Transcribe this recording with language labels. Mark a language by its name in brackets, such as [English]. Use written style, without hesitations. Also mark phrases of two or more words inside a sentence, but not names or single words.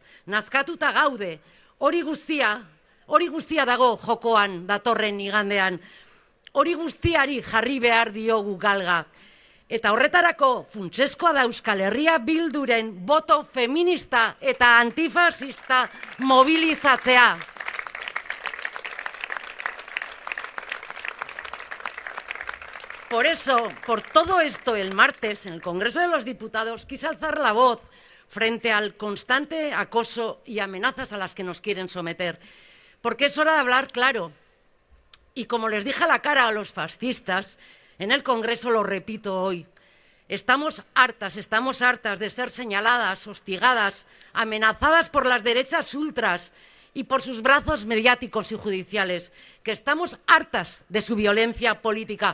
[Basque] Nazkatuta gaude, hori guztia dago jokoan datorren igandean, hori guztiari jarri behar diogu galga. Eta horretarako funtseskoa da Euskal Herria Bilduren boto feminista eta antifasista mobilizatzea. [Spanish] Por eso, por todo esto, el martes, en el Congreso de los Diputados, quise alzar la voz frente al constante acoso y amenazas a las que nos quieren someter. Porque es hora de hablar claro. Y como les dije a la cara a los fascistas, en el Congreso lo repito hoy, estamos hartas de ser señaladas, hostigadas, amenazadas por las derechas ultras y por sus brazos mediáticos y judiciales, que estamos hartas de su violencia política.